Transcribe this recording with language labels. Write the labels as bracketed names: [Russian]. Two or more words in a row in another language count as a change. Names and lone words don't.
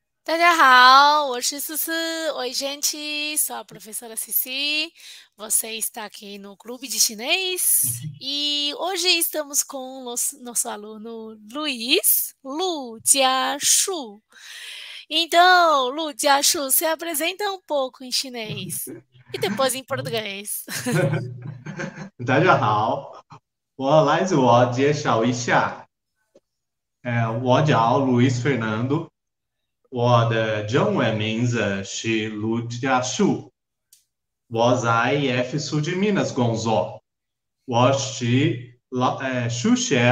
[Chinese] 大家好，我是思思。 [Portuguese] Oi, gente, sou a professora Cici. Você está aqui no Clube de Chinês e hoje estamos com o nosso aluno Luiz, Lu Jiashu. Então, Lu Jiashu, se apresenta um pouco em chinês e depois em português. [Chinese] 大家好，我来自我介绍一下，我叫 Luiz Fernando，我的中文名字是陆家树，我在 IF Sul de Minas 工作，我是数学